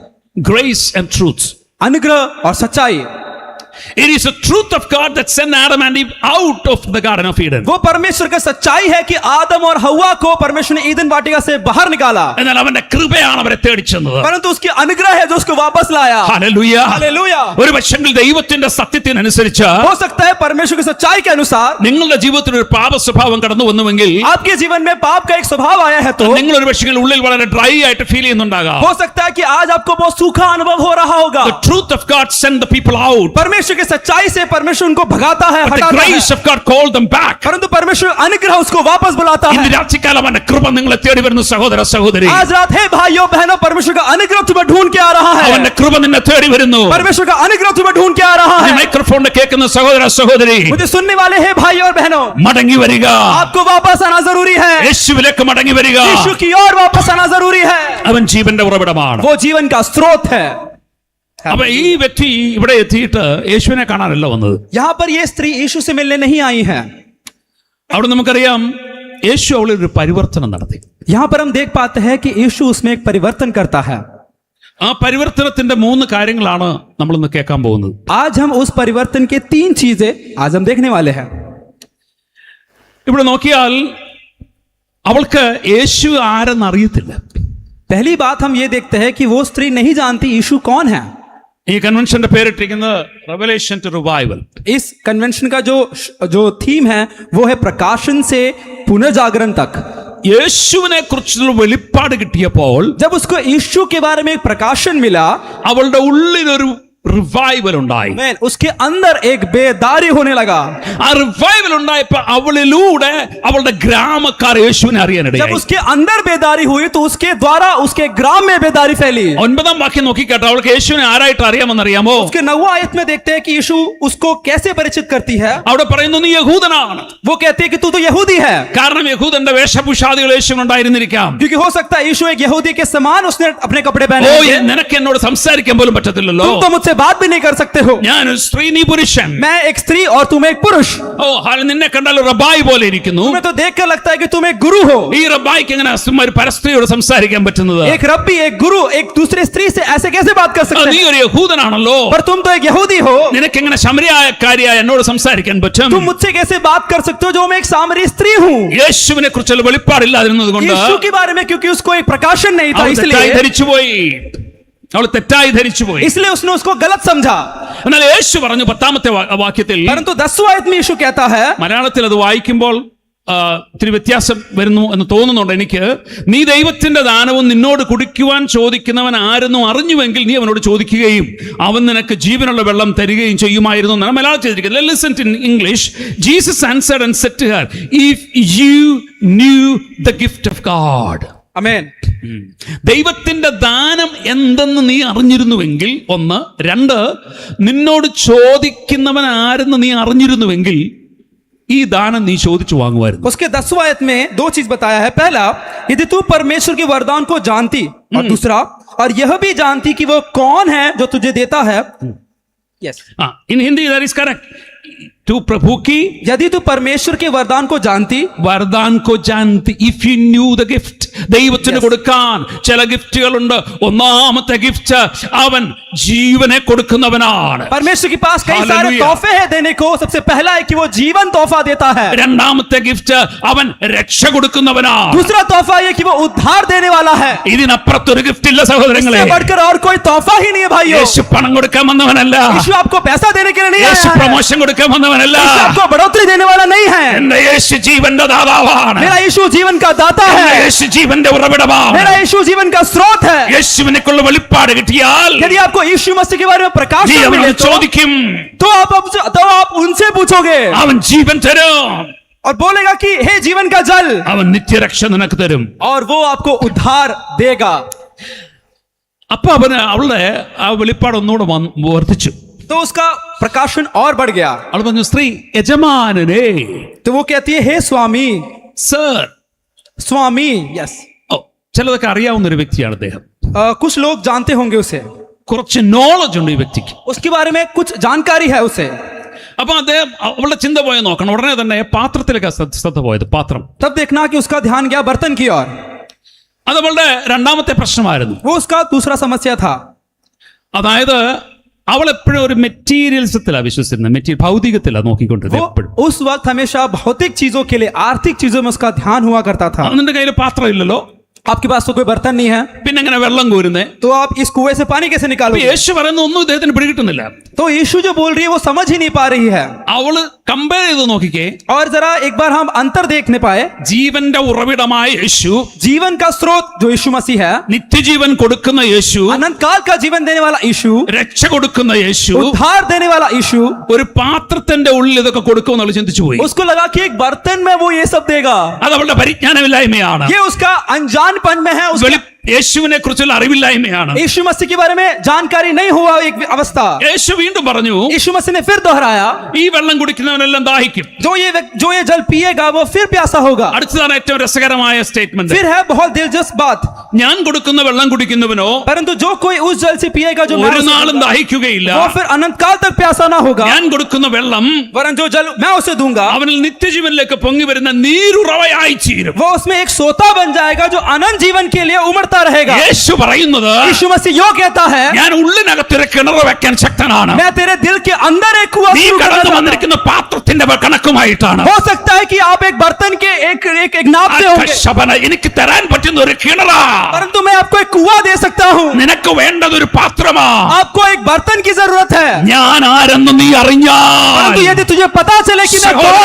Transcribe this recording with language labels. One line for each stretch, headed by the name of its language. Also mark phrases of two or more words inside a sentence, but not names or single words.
English: Grace and Truth.
Hindi: अनुग्रह और सच्चाई.
English: It is the truth of God that sent Adam and Eve out of the Garden of Eden.
Hindi: वो परमेश्वर का सच्चाई है कि आदम और हव्वा को परमेश्वर ने ईदन वाटिका से बाहर निकाला,
Malayalam: എന്നാൽ അവന്റെ കൃപയാണ് അവരെ തേടിച്ചെന്നത്.
Hindi: परंतु उसकी अनुग्रह है जो उसको वापस लाया.
Malayalam: ഹല്ലേലൂയ.
Hindi: हालेलुया.
Malayalam: ഒരു പക്ഷെങ്കിൽ ദൈവത്തിന്റെ സത്യത്തിനനുസരിച്ച്
Hindi: हो सकता है परमेश्वर की सच्चाई के अनुसार
Malayalam: നിങ്ങളുടെ ജീവിതത്തിൽ ഒരു പാപ സ്വഭാവം കടന്നു വന്നുവെങ്കിൽ,
Hindi: आपके जीवन में पाप का एक स्वभाव आया है तो
Malayalam: നിങ്ങൾ ഒരു പക്ഷെങ്കിൽ ഉള്ളിൽ വളരെ ഡ്രൈ ആയിട്ട് ഫീൽ ചെയ്യുന്നുണ്ടാകാം.
Hindi: हो सकता है कि आज आपको बहुत सूखा अनुभव हो रहा होगा.
English: The truth of God sent the people out.
Hindi: परमेश्वर की सच्चाई से परमेश्वर उनको भगाता है,
English: But the
Hindi: हटाता है,
English: grace of God called them back.
Hindi: परंतु परमेश्वर अनुग्रह उसको वापस बुलाता
Malayalam: ഇന്ന്
Hindi: है.
Malayalam: രാത്രികാലം അവന്റെ കൃപ നിങ്ങളെ തേടി വരുന്നു സഹോദര സഹോദരി.
Hindi: आज रात है भाइयों बहनों, परमेश्वर का अनुग्रह तुम्हें ढूंढ के आ रहा है.
Malayalam: അവന്റെ കൃപ നിന്നെ തേടി വരുന്നു.
Hindi: परमेश्वर का अनुग्रह तुम्हें ढूंढ के आ रहा
Malayalam: ഈ
Hindi: है.
Malayalam: മൈക്രോഫോണിൽ കേൾക്കുന്ന സഹോദര സഹോദരി,
Hindi: मुझे सुनने वाले हैं भाइयों और बहनों,
Malayalam: മടങ്ങി വരിക.
Hindi: आपको वापस आना जरूरी है.
Malayalam: യേശുവിലേക്ക് മടങ്ങി വരിക.
Hindi: यीशु की ओर वापस आना जरूरी है.
Malayalam: അവൻ ജീവന്റെ ഉറവിടമാണ്.
Hindi: वो जीवन का स्रोत है.
Malayalam: അപ്പൊ ഈ വ്യക്തി ഇവിടെ എത്തിയിട്ട് യേശുവിനെ കാണാനല്ല വന്നത്.
Hindi: यहाँ पर ये स्त्री यीशु से मिलने नहीं आई है.
Malayalam: അവിടെ നമുക്കറിയാം യേശു അവളിൽ ഒരു പരിവർത്തനം നടത്തി.
Hindi: यहाँ पर हम देख पाते हैं कि यीशु उसमें एक परिवर्तन करता है.
Malayalam: ആ പരിവർത്തനത്തിന്റെ 3 കാര്യങ്ങളാണ് നമ്മൾ ഇന്ന് കേൾക്കാൻ പോകുന്നത്.
Hindi: आज हम उस परिवर्तन के 3 चीजें आज हम देखने वाले हैं.
Malayalam: ഇവിടെ നോക്കിയാൽ അവൾക്ക് യേശു ആരെന്ന് അറിയത്തില്ല.
Hindi: पहली बात हम ये देखते हैं कि वो स्त्री नहीं जानती यीशु कौन है.
Malayalam: ഈ കൺവെൻഷന്റെ പേരിട്ടിരിക്കുന്നത് റെവലേഷൻ ടു റിവൈവൽ.
Hindi: इस कन्वेंशन का जो थीम है वो है प्रकाशन से पुनर्जागरण तक.
Malayalam: യേശുവിനെ കുറിച്ചുള്ള വെളിപ്പാട് കിട്ടിയപ്പോൾ
Hindi: जब उसको यीशु के बारे में एक प्रकाशन मिला,
Malayalam: അവളുടെ ഉള്ളിലൊരു റിവൈവൽ ഉണ്ടായി.
Hindi: मैन उसके अंदर एक बेदारी होने लगा.
Malayalam: ആ റിവൈവൽ ഉണ്ടായപ്പോ അവളിലൂടെ അവളുടെ ഗ്രാമക്കാർ യേശുവിനെ
Hindi: जब
Malayalam: അറിയാനിടയായി.
Hindi: उसके अंदर बेदारी हुई तो उसके द्वारा उसके ग्राम में बेदारी फैली.
Malayalam: 9-ാം വാക്യം നോക്കിക്കേട്ടോ, അവൾക്ക് യേശുവിനെ ആരായിട്ട് അറിയാമെന്നറിയാമോ?
Hindi: उसके 9वां आयत में देखते हैं कि यीशु उसको कैसे परिचित करती है.
Malayalam: അവിടെ പറയുന്നു നീ യഹൂദനാണ്.
Hindi: वो कहती है कि तू तो यहूदी है,
Malayalam: കാരണം യഹൂദന്റെ വേഷഭൂഷാദികൾ യേശുവിനുണ്ടായിരുന്നിരിക്കാം.
Hindi: क्योंकि हो सकता है यीशु एक यहूदी के समान उसने अपने कपड़े
Malayalam: ഓ,
Hindi: पहने थे.
Malayalam: നിനക്ക് എന്നോട് സംസാരിക്കാൻ പോലും പറ്റത്തില്ലല്ലോ.
Hindi: तुम तो मुझसे बात भी नहीं कर सकते हो.
Malayalam: ഞാൻ ഒരു സ്ത്രീ, നീ പുരുഷൻ.
Hindi: मैं एक स्त्री और तुम एक पुरुष.
Malayalam: ഓ, നിന്നെ കണ്ടാൽ റബായി പോലെ ഇരിക്കുന്നു.
Hindi: तुम्हें तो देखकर लगता है कि तुम एक गुरु हो.
Malayalam: ഈ റബായിക്ക് എങ്ങനെ ഒരു പരസ്ത്രീയോട് സംസാരിക്കാൻ പറ്റുന്നത്?
Hindi: एक रब्बी एक गुरु एक दूसरे स्त्री से ऐसे कैसे बात कर सकते
Malayalam: നീ
Hindi: हैं?
Malayalam: ഒരു യഹൂദനാണല്ലോ,
Hindi: पर तुम तो एक यहूदी हो.
Malayalam: നിനക്ക് എങ്ങനെ ശമരിയാക്കാരിയായ എന്നോട് സംസാരിക്കാൻ പറ്റും?
Hindi: तुम मुझसे कैसे बात कर सकते हो जो मैं एक सामरी स्त्री हूँ?
Malayalam: യേശുവിനെ കുറിച്ചുള്ള വെളിപ്പാടില്ലാതിരുന്നത് കൊണ്ട്
Hindi: यीशु के बारे में क्योंकि उसको एक प्रकाशन नहीं था,
Malayalam: അവൾ തെറ്റായി
Hindi: इसलिए
Malayalam: ധരിച്ചുപോയി. അവൾ തെറ്റായി ധരിച്ചുപോയി.
Hindi: इसलिए उसने उसको गलत समझा.
Malayalam: എന്നാൽ യേശു പറഞ്ഞു 10-ാമത്തെ വാക്യത്തിൽ,
Hindi: परंतु 10वां आयत में यीशु कहता है,
Malayalam: മലയാളത്തിൽ അത് വായിക്കുമ്പോൾ ഇത്തിരി വ്യത്യാസം വരുന്നു എന്ന് തോന്നുന്നുണ്ട് എനിക്ക്. നീ ദൈവത്തിന്റെ ദാനവും നിന്നോട് കുടിക്കുവാൻ ചോദിക്കുന്നവൻ ആരെന്നും അറിഞ്ഞുവെങ്കിൽ നീ അവനോട് ചോദിക്കുകയും അവൻ നിനക്ക് ജീവനുള്ള വെള്ളം തരികയും ചെയ്യുമായിരുന്നു എന്നാണ് മലയാളം ചെയ്തിരിക്കുന്നത്.
English: Listen in English. Jesus answered and said to her, if you knew the gift of God.
Hindi: आमेन.
Malayalam: ദൈവത്തിന്റെ ദാനം എന്തെന്ന് നീ അറിഞ്ഞിരുന്നുവെങ്കിൽ, 1. 2, നിന്നോട് ചോദിക്കുന്നവൻ ആരെന്ന് നീ അറിഞ്ഞിരുന്നുവെങ്കിൽ ഈ ദാനം നീ ചോദിച്ചു വാങ്ങുമായിരുന്നു.
Hindi: उसके 10वां आयत में 2 चीज बताया है. पहला, यदि तू परमेश्वर के वरदान को जानती, और दूसरा, और यह भी जानती कि वो कौन है जो तुझे देता है.
English: यस, in Hindi that is correct.
Hindi: तू प्रभु की यदि तू परमेश्वर के वरदान को जानती, वरदान को जानती,
English: if you knew the gift.
Malayalam: ദൈവത്തിന് കൊടുക്കാൻ ചില ഗിഫ്റ്റുകളുണ്ട്. ഒന്നാമത്തെ ഗിഫ്റ്റ്, അവൻ ജീവനെ കൊടുക്കുന്നവനാണ്.
Hindi: परमेश्वर के पास कई सारे हालेलुया। तोहफे हैं देने को. सबसे पहला है कि वो जीवन तोहफा देता है.
Malayalam: രണ്ടാമത്തെ ഗിഫ്റ്റ്, അവൻ രക്ഷ കൊടുക്കുന്നവനാണ്.
Hindi: दूसरा तोहफा ये कि वो उद्धार देने वाला है.
Malayalam: ഇതിനപ്പുറത്തൊരു ഗിഫ്റ്റ് ഇല്ല സഹോദരങ്ങളെ.
Hindi: इससे बढ़कर और कोई तोहफा ही नहीं है भाइयों.
Malayalam: യേശു പണം കൊടുക്കാൻ വന്നവനല്ല.
Hindi: यीशु आपको पैसा देने के लिए नहीं
Malayalam: യേശു
Hindi: आया है.
Malayalam: പ്രൊമോഷൻ കൊടുക്കാൻ വന്നവനല്ല.
Hindi: यीशु आपको बढ़ोतरी देने वाला नहीं है.
Malayalam: എന്റെ യേശു ജീവന്റെ ദാതാവാണ്.
Hindi: मेरा यीशु जीवन का दाता
Malayalam: എന്റെ
Hindi: है.
Malayalam: യേശു ജീവന്റെ ഉറവിടമാണ്.
Hindi: मेरा यीशु जीवन का स्रोत है.
Malayalam: യേശുവിനെക്കുള്ള വെളിപ്പാട് കിട്ടിയാൽ
Hindi: यदि आपको यीशु मसीह के बारे में प्रकाश
Malayalam: നീ
Hindi: मिले
Malayalam: അവനോട് ചോദിക്കും,
Hindi: तो आप उनसे पूछोगे
Malayalam: അവൻ ജീവൻ തരും,
Hindi: और बोलेगा कि हे जीवन का जल,
Malayalam: അവൻ നിത്യരക്ഷ നിനക്ക് തരും.
Hindi: और वो आपको उद्धार देगा.
Malayalam: അപ്പൊ അവളുടെ ആ വെളിപ്പാട് ഒന്നുകൂടെ വർദ്ധിച്ചു.
Hindi: तो उसका प्रकाशन और बढ़ गया.
Malayalam: അവൾ പറഞ്ഞു, സ്ത്രീ യജമാനനെ,
Hindi: तो वो कहती है हे स्वामी.
Malayalam: സർ.
Hindi: स्वामी, यस.
Malayalam: ഓ, ചിലതൊക്കെ അറിയാവുന്ന ഒരു വ്യക്തിയാണ് അദ്ദേഹം.
Hindi: कुछ लोग जानते होंगे उसे,
Malayalam: കുറച്ച് നോളജ് ഉണ്ട് ഈ വ്യക്തിക്ക്.
Hindi: उसके बारे में कुछ जानकारी है उसे.
Malayalam: അപ്പൊ അദ്ദേഹം അവളുടെ ചിന്ത പോയി നോക്കണം. ഉടനെ തന്നെ പാത്രത്തിലേക്ക് ശ്രദ്ധ പോയത്. പാത്രം.
Hindi: तब देखना कि उसका ध्यान गया बर्तन की ओर.
Malayalam: അത് അവളുടെ രണ്ടാമത്തെ പ്രശ്നമായിരുന്നു.
Hindi: वो उसका दूसरा समस्या था.
Malayalam: അതായത് അവൾ എപ്പോഴും ഒരു മെറ്റീരിയൽസത്തിലാണ് വിശ്വസിക്കുന്നത്. ഭൗതികത്തിലാണ് നോക്കിക്കൊണ്ടിരുന്നത്
Hindi: वो
Malayalam: എപ്പോഴും.
Hindi: उस वक्त हमेशा भौतिक चीजों के लिए, आर्थिक चीजों में उसका ध्यान हुआ करता था.
Malayalam: നിന്റെ കയ്യിൽ പാത്രം ഇല്ലല്ലോ,
Hindi: आपके पास तो कोई बर्तन नहीं है,
Malayalam: പിന്നെ എങ്ങനെ വെള്ളം കോരുന്നേ?
Hindi: तो आप इस कुएं से पानी कैसे
Malayalam: അപ്പൊ
Hindi: निकालोगे?
Malayalam: യേശു പറയുന്ന ഒന്നും ഇദ്ദേഹത്തിന് പിടികിട്ടുന്നില്ല.
Hindi: तो यीशु जो बोल रही है वो समझ ही नहीं पा रही है.
Malayalam: അവള് കമ്പയർ ചെയ്ത് നോക്കിക്കേ.
Hindi: और जरा एक बार हम अंतर देखने पाए.
Malayalam: ജീവന്റെ ഉറവിടമായ യേശു,
Hindi: जीवन का स्रोत जो यीशु मसीह है,
Malayalam: നിത്യജീവൻ കൊടുക്കുന്ന യേശു,
Hindi: अनंत काल का जीवन देने वाला यीशु,
Malayalam: രക്ഷ കൊടുക്കുന്ന യേശു,
Hindi: उद्धार देने वाला यीशु,
Malayalam: ഒരു പാത്രത്തിന്റെ ഉള്ളിൽ ഇതൊക്കെ കൊടുക്കുമെന്നുള്ള ചിന്തിച്ചു പോയി.
Hindi: उसको लगा कि एक बर्तन में वो ये सब देगा.
Malayalam: അത് അവളുടെ പരിജ്ഞാനമില്ലായ്മയാണ്.
Hindi: ये उसका अनजानपन में है, उसका
Malayalam: യേശുവിനെ കുറിച്ചുള്ള അറിവില്ലായ്മയാണ്.
Hindi: यीशु मसीह के बारे में जानकारी नहीं हुआ एक अवस्था.
Malayalam: യേശു വീണ്ടും പറഞ്ഞു,
Hindi: यीशु मसीह ने फिर दोहराया,
Malayalam: ഈ വെള്ളം കുടിക്കുന്നവനെല്ലാം ദാഹിക്കും.
Hindi: जो ये जल पिएगा वो फिर प्यासा होगा.
Malayalam: അടുത്തതാണ് ഏറ്റവും രസകരമായ സ്റ്റേറ്റ്മെന്റ്.
Hindi: फिर है बहुत दिलचस्प बात,
Malayalam: ഞാൻ കൊടുക്കുന്ന വെള്ളം കുടിക്കുന്നവനോ
Hindi: परंतु जो कोई उस जल से पिएगा जो मैं
Malayalam: ഒരു
Hindi: उसे
Malayalam: നാളും
Hindi: दूंगा,
Malayalam: ദാഹിക്കുകയില്ല.
Hindi: वो फिर अनंत काल तक प्यासा ना होगा.
Malayalam: ഞാൻ കൊടുക്കുന്ന വെള്ളം
Hindi: वरन जो जल मैं उसे दूंगा
Malayalam: അവനിൽ നിത്യജീവനിലേക്ക് പൊങ്ങി വരുന്ന നീരുറവയായി തീരും.
Hindi: वो उसमें एक सोता बन जाएगा जो अनंत जीवन के लिए उमड़ता रहेगा.
Malayalam: യേശു പറയുന്നത്,
Hindi: यीशु मसीह यो कहता है,
Malayalam: ഞാൻ ഉള്ളിനകത്തൊരു കിണർ വെക്കാൻ ശക്തനാണ്.
Hindi: मैं तेरे दिल के अंदर एक कुआं
Malayalam: നീ
Hindi: शुरू करना
Malayalam: കടന്നു
Hindi: चाहता हूं.
Malayalam: വന്നിരിക്കുന്ന പാത്രത്തിന്റെ കണക്കുമായിട്ടാണ്.
Hindi: हो सकता है कि आप एक बर्तन के एक नापते होंगे,
Malayalam: ശബന എനിക്ക് തരാൻ പറ്റുന്ന ഒരു കിണറാ.
Hindi: परंतु मैं आपको एक कुआं दे सकता हूं.
Malayalam: നിനക്ക് വേണ്ടത് ഒരു പാത്രമാ.
Hindi: आपको एक बर्तन की जरूरत है.
Malayalam: ഞാൻ ആരെന്ന് നീ അറിഞ്ഞാൽ,
Hindi: परंतु यदि तुझे पता चले कि मैं कौन